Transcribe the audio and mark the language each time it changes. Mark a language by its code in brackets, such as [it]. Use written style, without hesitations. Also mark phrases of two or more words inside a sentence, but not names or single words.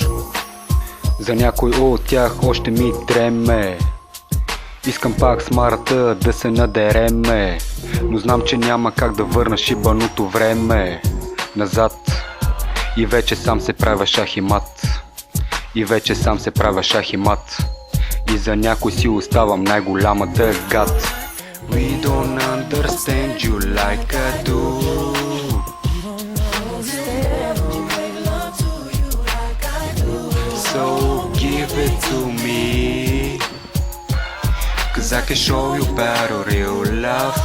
[bg] За някой от тях още ми дреме, искам пак с марата да се надереме, но знам, че няма как да върна шибаното време назад. И вече сам се правя шах и мат. И вече сам се правя шах и мат. И за някой си оставам най-голямата гад. [en] We don't understand you like I do. So give it to me, 'cause I can show you better real love.